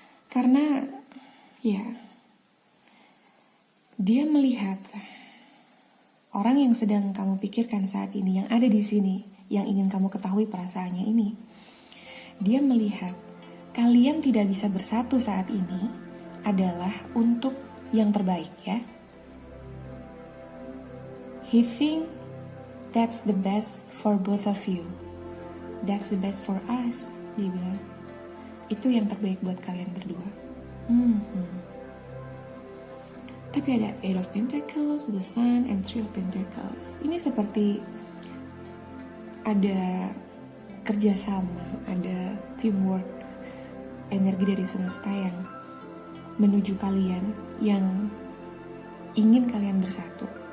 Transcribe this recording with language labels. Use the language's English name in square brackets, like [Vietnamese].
[Indonesian] Karena ya, dia melihat orang yang sedang kamu pikirkan saat ini, yang ada di sini, yang ingin kamu ketahui perasaannya ini. Dia melihat kalian tidak bisa bersatu saat ini adalah untuk yang terbaik ya. [English] He think that's the best for both of you. That's the best for us, [Indonesian] dia bilang. Itu yang terbaik buat kalian berdua. Tapi ada Eight of Pentacles, the Sun, and Three of Pentacles. Ini seperti ada kerjasama, ada teamwork, energi dari semesta yang menuju kalian, yang ingin kalian bersatu.